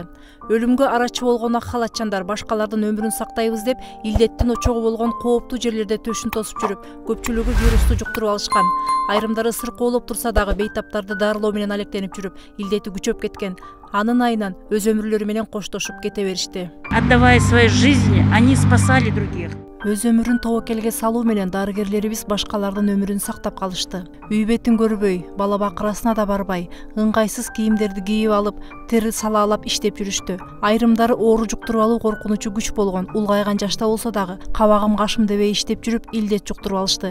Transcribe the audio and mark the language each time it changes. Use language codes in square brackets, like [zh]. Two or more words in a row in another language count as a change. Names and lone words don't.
[ky] Өлүмгө арачы болгон ак халатчандар башкалардын өмүрүн сактайбыз деп, илдеттин очогу болгон кооптуу жерлерде төшүн тосуп жүрүп, көпчүлүгү вирусту жуктуруп алышкан. Айрымдары сыркоолоп турса дагы бейтаптарды дарылоо менен алектенип жүрүп, илдети күчөп кеткен. Анын айынан өз өмүрлөрү менен коштошуп кете беришти. [ru] Отдавая свои жизни, они спасали других. [ky] Өз өмүрүн тобокелге салуу менен дарыгерлерибиз башкалардын өмүрүн сактап калышты. Үй бетин көрбөй, бала бакырасына да барбай, ыңгайсыз кийимдерди кийип алып, тер салаалап иштеп жүрүштү. Айрымдары оору жуктуруп алуу коркунучу күч болгон, улгайган жашта болсо дагы кабагым кашым дебей иштеп жүрүп, илдет жуктуруп алышты.